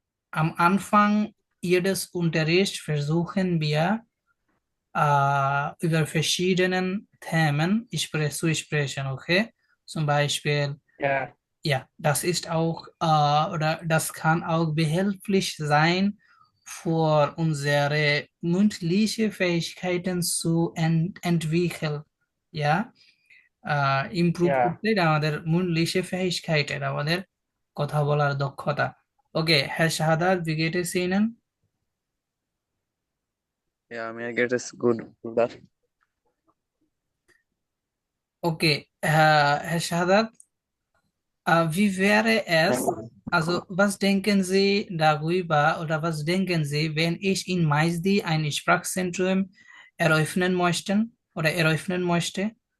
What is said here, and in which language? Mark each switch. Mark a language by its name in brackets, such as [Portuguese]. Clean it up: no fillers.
[German] am Anfang jedes Unterrichts versuchen wir, über verschiedenen Themen zu sprechen, okay? Zum Beispiel, Ja, ja, das ist auch, oder das kann auch behilflich sein, für unsere mündliche Fähigkeiten zu entwickeln, ja? [English] improve [German] ja. [Bangla] করতে এটা আমাদের [German] mündliche Fähigkeit, [Bangla] এটা আমাদের কথা বলার দক্ষতা। [German] ওকে, Herr Shahadat, wie geht es Ihnen? Ja, mir geht es gut, Bruder. Okay, Herr Shahadat, wie wäre es, also was denken Sie darüber oder was denken Sie, wenn ich in Maisdi ein Sprachzentrum eröffnen möchten oder eröffnen möchte?